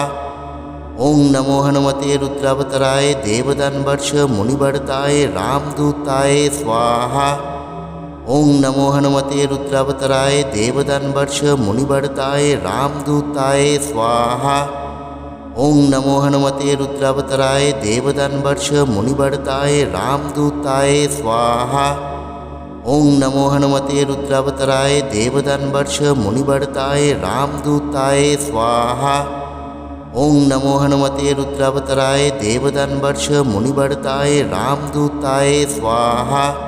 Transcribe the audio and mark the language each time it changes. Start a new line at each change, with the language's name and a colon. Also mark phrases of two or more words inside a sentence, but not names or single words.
Sanskrit: ওং নমো হনুমতে রুদ্রাবতারায় দেবদানবর্ষ মুনিবর্তায় রামদূতায় স্বাহা। ওং নমো হনুমতে রুদ্রাবতারায় দেবদানবর্ষ মুনিবর্তায় রামদূতায় স্বাহা। ওং নমো হনুমতে রুদ্রাবতারায় দেবদানবর্ষ মুনিবর্তায় রামদূতায় স্বাহা। ओं नमो हनुमते रुद्रावतराय देवदानवर्ष मुनिवर्ताय रामदूताय स्वाहा। ओं नमो हनुमते रुद्रावतराय देवदानवर्ष मुनिवर्ताय रामदूताय स्वाहा।